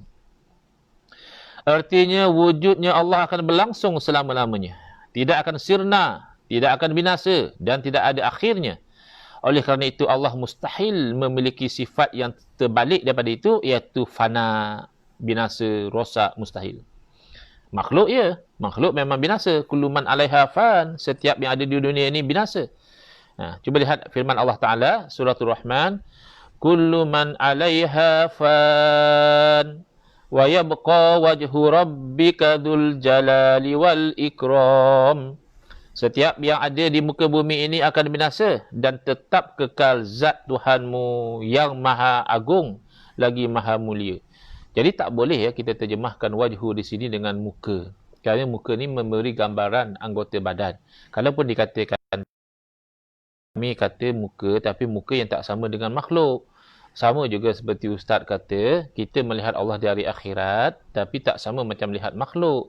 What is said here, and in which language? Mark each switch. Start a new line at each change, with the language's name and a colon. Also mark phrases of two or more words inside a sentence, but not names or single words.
Malay: Artinya wujudnya Allah akan berlangsung selama-lamanya. Tidak akan sirna, tidak akan binasa dan tidak ada akhirnya. Oleh kerana itu Allah mustahil memiliki sifat yang terbalik daripada itu, iaitu fana, binasa, rosak, mustahil. Makhluk ya, makhluk memang binasa.
Arabic: كل من عليها فان,
Malay: setiap yang ada di dunia ini binasa. Cuba lihat firman Allah Taala suratul Rahman,
Arabic: كل من عليها فان ويبقى وجه ربك ذو الجلال والإكرام.
Malay: Setiap yang ada di muka bumi ini akan binasa dan tetap kekal zat Tuhanmu yang maha agung lagi maha mulia. Jadi tak boleh ya kita terjemahkan wajhu di sini dengan muka. Kerana muka ni memberi gambaran anggota badan. Kalaupun dikatakan kami kata muka, tapi muka yang tak sama dengan makhluk. Sama juga seperti Ustaz kata, kita melihat Allah di hari akhirat, tapi tak sama macam melihat makhluk.